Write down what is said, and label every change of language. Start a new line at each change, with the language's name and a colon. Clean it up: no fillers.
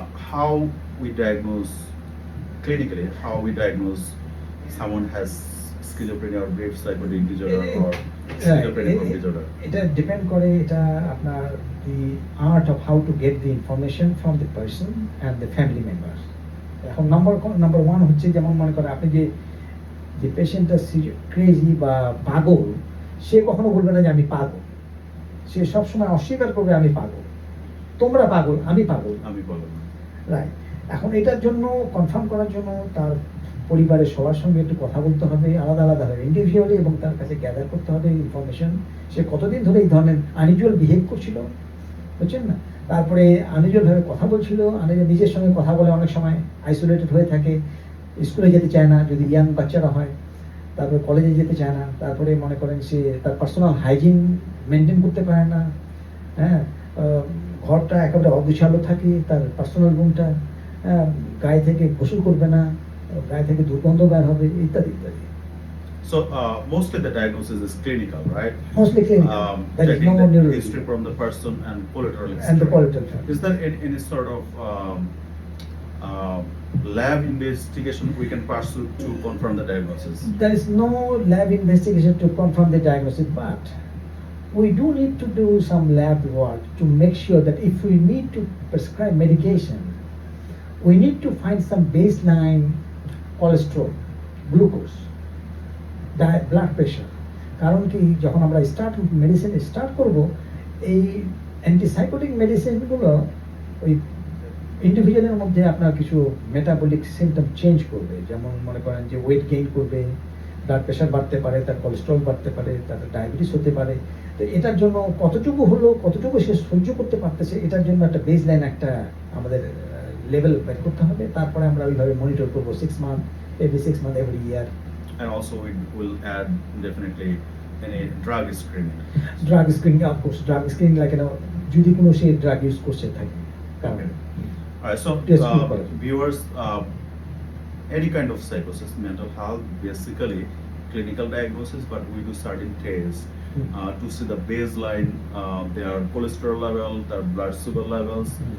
English: How we diagnose clinically? How we diagnose someone has schizophrenia or brief psychotic disorder or schizophrenia from disorder?
Bangla: এটা depend করে, এটা আপনার
English: The art of how to get the information from the person and the family members.
Bangla: এখন number 1 হচ্ছে, যেমন মনে করেন আপনি যে পেশেন্টটা ক্রেজি বা পাগল, সে কখনো বলবে না যে আমি পাগল, সে সবসময় অস্বীকার করবে আমি পাগল, তোমরা পাগল, আমি পাগল। রাইট। এখন এটার জন্য কনফার্ম করার জন্য তার পরিবারের সবার সঙ্গে একটু কথা বলতে হবে, আলাদা ইন্ডিভিজুয়ালি, এবং তার কাছে গ্যাদার করতে হবে ইনফরমেশন, সে কতদিন ধরে এই ধরনের আনইউজুয়াল বিহেভ করছিল, বুঝছেন না, তারপরে আনইউজুয়াল ভাবে কথা বলছিল, নিজের সঙ্গে কথা বলে অনেক সময় আইসোলেটেড হয়ে থাকে, স্কুলে যেতে চায় না যদি ইয়াং বাচ্চারা হয়, তারপরে কলেজে যেতে চায় না, তারপরে মনে করেন সে তার পার্সোনাল হাইজিন মেনটেন করতে পারে না, হ্যাঁ, ঘরটা একেবারে অগোছালো থাকে, তার পার্সোনাল রুমটা, গায়ে থেকে গোসল করবে না, গায়ে থেকে দুর্গন্ধ বের হবে, ইত্যাদি ইত্যাদি।
English: So mostly the diagnosis is clinical, right? Mostly clinical. There is Checking no the neurology. history from the person and collateral history. And the collateral history. Is there any sort of uh, lab investigation we can pursue to confirm the diagnosis? There is no lab investigation to confirm the diagnosis, but we do need to do some lab work to make sure that if we need to prescribe medication, we need to find some baseline cholesterol, glucose, blood pressure.
Bangla: কারণ কি যখন আমরা medicine start করব, এই antipsychotic মেডিসিনগুলো ওই ইন্ডিভিজুয়ালের মধ্যে আপনার কিছু মেটাবলিক সিমটম চেঞ্জ করবে, যেমন মনে করেন যে ওয়েট গেইন করবে, ব্লাড প্রেশার বাড়তে পারে, তার কোলেস্ট্রল বাড়তে পারে, তার ডায়াবেটিস হতে পারে। তো এটার জন্য কতটুকু সে সহ্য করতে পারতেছে, এটার জন্য একটা বেসলাইন একটা আমাদের লেভেল বের করতে হবে। তারপরে আমরা ওইভাবে মনিটর করবো 6 month,
English: every 6 months, every year. And also we will add definitely any drug screening. Drug screening, of course, drug screening like
Bangla: যদি কোনো সে ড্রাগ ইউজ করছে থাকে।
English: Okay. Alright, so viewers, any kind of psychosis, mental health, basically clinical diagnosis, but we do certain tests to see the baseline, their cholesterol level, their blood sugar levels.